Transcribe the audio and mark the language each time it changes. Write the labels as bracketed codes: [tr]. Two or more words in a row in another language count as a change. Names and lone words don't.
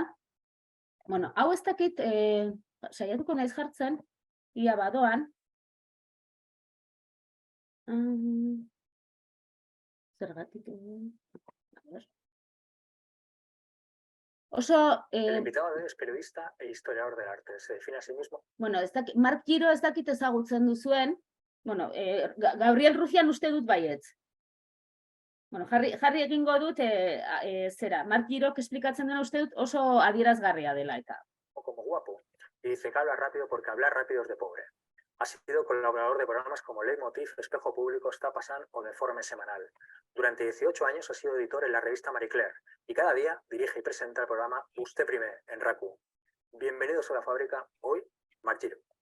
[eu] Bueno, hau ez dakit, saiatuko naiz jartzen, ia badoan. Zergatik oso... [es] El invitado es periodista e historiador del arte. ¿Se define a sí mismo? [eu] Bueno, Mark Giro ez dakit ezagutzen duzuen. Bueno, Gabriel Rufián uste dut baietz. Bueno, jarri egingo dut, zera, Mark Girok esplikatzen dena uste dut oso adierazgarria dela eta. [es] O como guapo. Y dice que habla rápido porque hablar rápido es de pobre. Ha sido colaborador de programas como Leitmotiv, Espejo Público, Está Passant o Deforme Semanal. Durante 18 años ha sido editor en la revista Marie Claire y cada día dirige y presenta el programa Usted Prime en RACU. Bienvenidos a la fábrica, hoy, Mark Giro.